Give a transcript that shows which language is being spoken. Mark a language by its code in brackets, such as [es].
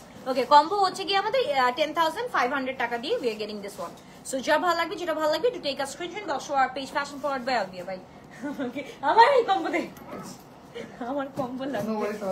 [bn] ওকে, combo হচ্ছে কি আমাদের 10500 টাকা দিয়ে [en] we are getting this one। [bn] So যা ভালো লাগবে, [en] যেটা ভালো লাগবে, to take a screenshot or show our page Fashion Forward by Alvia ভাই। [bn] ওকে, আমার এই কম্বো দে, আমার কম্বো লাগবে।